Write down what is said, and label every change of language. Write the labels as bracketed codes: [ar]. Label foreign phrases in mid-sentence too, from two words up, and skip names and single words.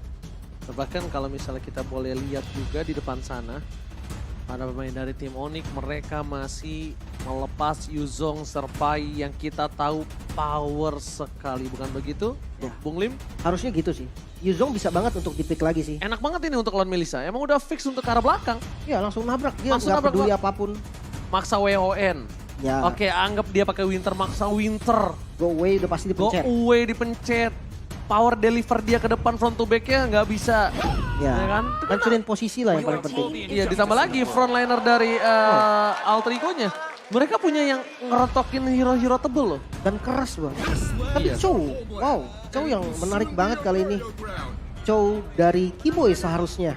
[id] Bahkan kalau misalnya kita boleh lihat juga di depan sana, para pemain dari tim Onyx mereka masih melepas Yuzong Serpai yang kita tahu power sekali, bukan begitu? Ya. Bung Lim? Harusnya gitu sih. Yuzong bisa banget untuk di-pick lagi sih. Enak banget ini untuk lawan Melissa, emang udah fix untuk ke arah belakang. Ya langsung nabrak, dia Langsung nggak nabrak, peduli Bang. apapun. Maksa WON. Ya, Oke, anggap dia pakai Winter, maksa Winter. [en] go away [id] udah pasti Go dipencet. away dipencet. Power deliver dia ke depan [en] front to back-nya [id] nggak bisa. Ya, Ya kan? hancurin posisi lah yang paling penting. Iya, ditambah lagi frontliner dari Alter Ego-nya. Mereka punya yang ngerotokin hero-hero tebel loh. Dan keras bang. Tapi Iya. Chow, wow, Chow yang menarik banget kali ini. Chow dari Keyboy seharusnya.